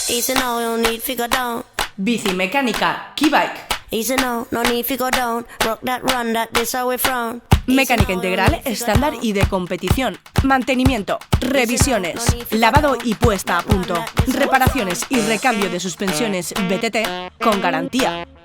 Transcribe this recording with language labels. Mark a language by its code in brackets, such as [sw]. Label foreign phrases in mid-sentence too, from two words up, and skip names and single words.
[en] Easy now, no need to go down. [es] Bici mecánica Keybike. [en] Easy now, no need to go down. Rock that, run that, this how we frown. [es] Mecánica integral, estándar y de competición. Mantenimiento, revisiones, lavado y puesta a punto. Reparaciones y recambio de suspensiones BTT con garantía.